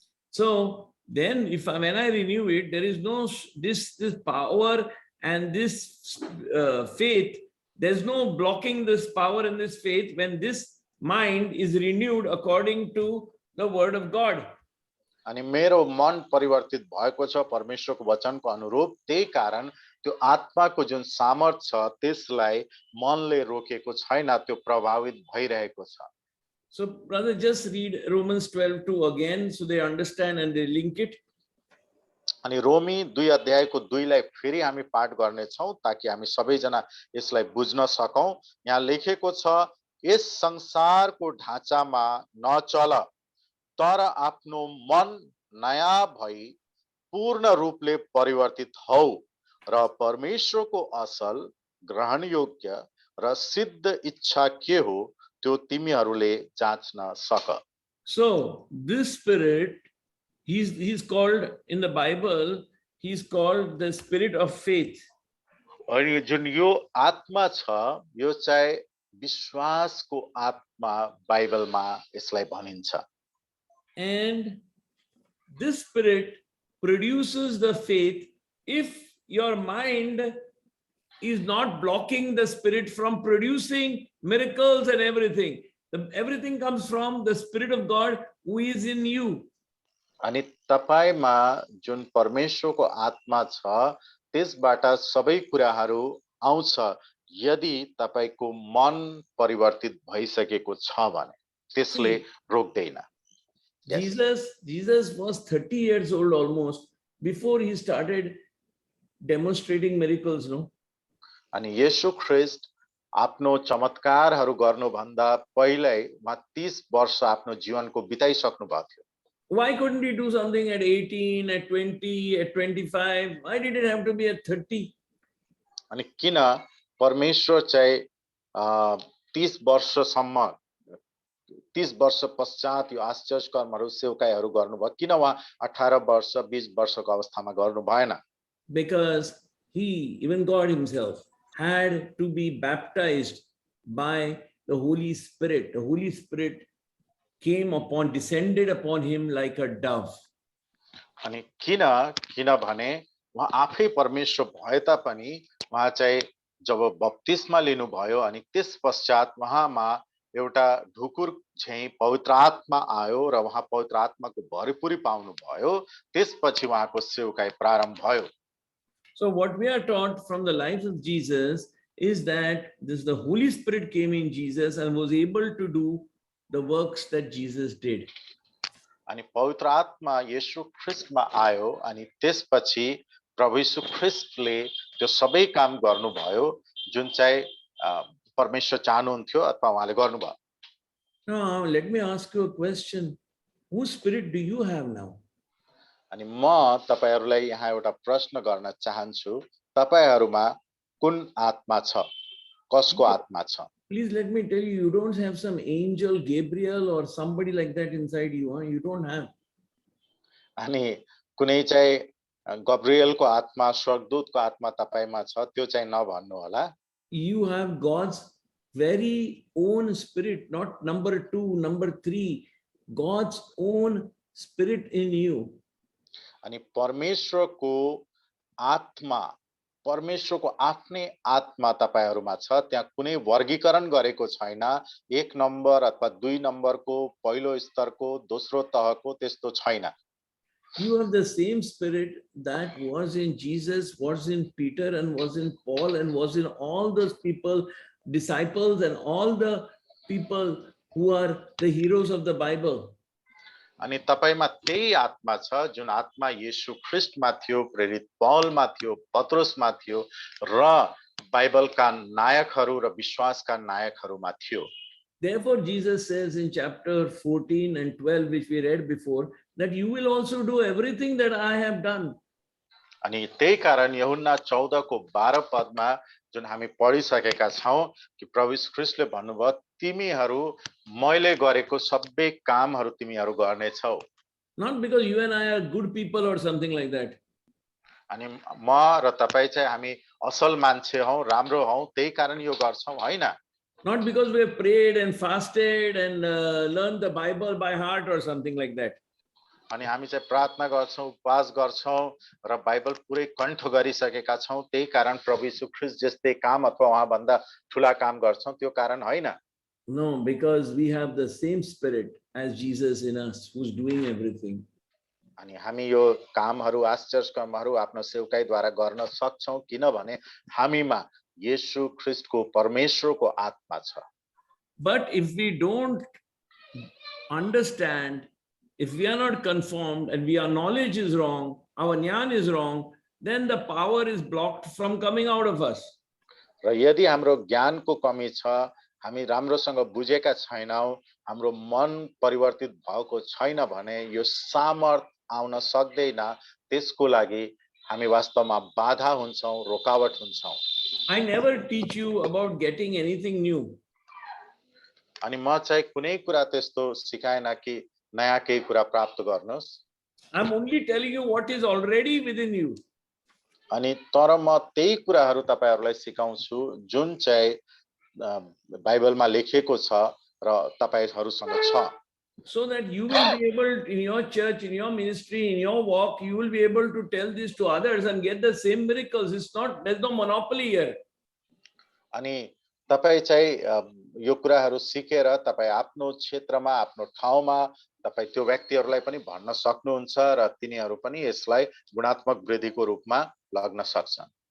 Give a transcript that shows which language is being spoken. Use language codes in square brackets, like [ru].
[en] So then when I renew it, there is no this power and this faith. There's no blocking this power and this faith when this mind is renewed according to the word of God. [ne] अनि मेरो मन परिवर्तित भएको छ परमेश्वरको वचनको अनुरूप, त्यही कारण त्यो आत्माको जुन सामर्थ छ त्यसलाई मनले रोकेको छैन, त्यो प्रभावित भइरहेको छ. [en] So brother, just read Romans 12:2 again so they understand and they link it. [ne] अनि रोमी 2 अध्यायको 2 लाई फेरि हामी पाठ गर्ने छौं ताकि हामी सबैजना यसलाई बुझ्न सकौं. यहाँ लेखेको छ, यस संसारको ढाँचामा नचल तर आफ्नो मन नयाँ भई पूर्ण रूपले परिवर्तित हौ र परमेश्वरको असल ग्रहण योग्य र सिद्ध इच्छा के हो त्यो तिमीहरूले जाँच्न सक. [en] So this spirit, he's called in the Bible, he's called the spirit of faith. [ne] अनि जुन यो आत्मा छ यो चाहिँ विश्वासको आत्मा बाइबलमा यसलाई भनिन्छ. [en] And this spirit produces the faith if your mind is not blocking the spirit from producing miracles and everything. Everything comes from the Spirit of God who is in you. [ne] अनि तपाईमा जुन परमेश्वरको आत्मा छ त्यसबाट सबै कुराहरू आउँछ यदि तपाईको मन परिवर्तित भइसकेको छ भने त्यसले रोक्दैन. [en] Jesus was 30 years old almost before he started demonstrating miracles, no? [ne] अनि येशू ख्रीष्ट आफ्नो चमत्कारहरू गर्नु भन्दा पहिल्यै उहाँ 30 वर्ष आफ्नो जीवनको बिताइसक्नु भएको थियो. [en] Why couldn't he do something at 18, at 20, at 25? Why did it have to be at 30? [ne] अनि किन परमेश्वर चाहिँ 30 वर्षसम्म 30 वर्ष पश्चात यो आश्चर्य कर्महरू सेवकाईहरू गर्नुभयो, किन उहाँ 18 वर्ष 20 वर्षको अवस्थामा गर्नु भएन? [en] Because he, even God himself, had to be baptized by the Holy Spirit. The Holy Spirit descended upon him like a dove. [ne] अनि किनभने उहाँ आफै परमेश्वर भए तापनि उहाँ चाहिँ जब बप्तिस्मा लिनुभयो अनि त्यस पश्चात उहाँमा एउटा ढुकुर चाहिँ पवित्र आत्मा आयो र उहाँ पवित्र आत्माको भरपुरी पाउनु भयो, त्यसपछि उहाँको सेवकाई प्रारम्भ भयो. [en] So what we are taught from the life of Jesus is that the Holy Spirit came in Jesus and was able to do the works that Jesus did. [ne] अनि पवित्र आत्मा येशू ख्रीष्टमा आयो अनि त्यसपछि प्रभु येशू ख्रीष्टले त्यो सबै काम गर्नुभयो जुन चाहिँ परमेश्वर चाहनुहुन्थ्यो अथवा उहाँले गर्नुभयो. [en] Now let me ask you a question. Whose spirit do you have now? [ne] अनि म तपाईहरुलाई यहाँ एउटा प्रश्न गर्न चाहन्छु, तपाईहरुमा कुन आत्मा छ, कसको आत्मा छ? [en] Please let me tell you, you don't have some angel Gabriel or somebody like that inside you, huh? You don't have. [ne] अनि कुनै चाहिँ गब्रिएलको आत्मा स्वर्गदूतको आत्मा तपाईमा छ त्यो चाहिँ नभन्नु होला. [en] You have God's very own spirit, not number 2, number 3, God's own spirit in you. [ne] अनि परमेश्वरको आत्मा, परमेश्वरको आफ्नै आत्मा तपाईहरुमा छ, त्यहाँ कुनै वर्गीकरण गरेको छैन, 1 नम्बर अथवा 2 नम्बरको, पहिलो स्तरको, दोस्रो तहको त्यस्तो छैन. [en] You have the same spirit that was in Jesus, was in Peter, and was in Paul, and was in all those people disciples and all the people who are the heroes of the Bible. [ne] अनि तपाईमा त्यही आत्मा छ जुन आत्मा येशू ख्रीष्टमा थियो, प्रेरित पौलमा थियो, पत्रुसमा थियो र बाइबलका नायकहरू र विश्वासका नायकहरूमा थियो। [en] Therefore, Jesus says in chapter 14 and 12, which we read before, that you will also do everything that I have done. [ne] अनि त्यही कारण यूहन्ना 14 को 12 पदमा जुन हामी पढिसकेका छौं कि प्रभु यीशु ख्रीष्टले भन्नुभयो तिमीहरू मैले गरेको सबै कामहरू तिमीहरू गर्नेछौ। [en] Not because you and I are good people or something like that. [ne] अनि म र तपाई चाहिँ हामी असल मान्छे हौ, राम्रो हौ, त्यही कारण यो गर्छौं हैन। [en] Not because we have prayed and fasted and learned the Bible by heart or something like that. [ne] अनि हामी चाहिँ प्रार्थना गर्छौं, उपवास गर्छौं र बाइबल पुरै कण्ठ गरिसकेका छौं, त्यही कारण प्रभु यीशु ख्रीष्ट जस्तै काम अथवा उहाँ भन्दा ठूला काम गर्छौं, त्यो कारण हैन। [en] No, because we have the same spirit as Jesus in us, who's doing everything. [ne] अनि हामी यो कामहरू आश्चर्य कर्महरू आफ्नो सेवकाईद्वारा गर्न सक्छौं किनभने हामीमा येशू ख्रीष्टको परमेश्वरको आत्मा छ। [en] But if we don't understand, if we are not conformed and our knowledge is wrong, our jnana is wrong, then the power is blocked from coming out of us. [ne] र यदि हाम्रो ज्ञानको कमी छ, हामी राम्रोसँग बुझेका छैनौं, हाम्रो मन परिवर्तित भएको छैन भने यो सामर्थ आउन सक्दैन, त्यसको लागि हामी वास्तवमा बाधा हुन्छौं, रोकावट हुन्छौं। [en] I never teach you about getting anything new. [ne] अनि म चाहिँ कुनै कुरा त्यस्तो सिकाएन कि नयाँ केही कुरा प्राप्त गर्नुस्। [en] I'm only telling you what is already within you. [ne] अनि तर म त्यही कुराहरू तपाईहरुलाई सिकाउँछु जुन चाहिँ बाइबलमा लेखिएको छ र तपाईहरुसँग छ। [en] So that you will be able, in your church, in your ministry, in your walk, you will be able to tell this to others and get the same miracles. There's no monopoly here. [ne] अनि तपाई चाहिँ यो कुराहरू सिकेर तपाई आफ्नो क्षेत्रमा, आफ्नो ठाउँमा तपाई त्यो व्यक्तिहरूलाई पनि भन्न सक्नुहुन्छ र तिनीहरू पनि यसलाई गुणात्मक वृद्धिको रूपमा लग्न सक्छन्।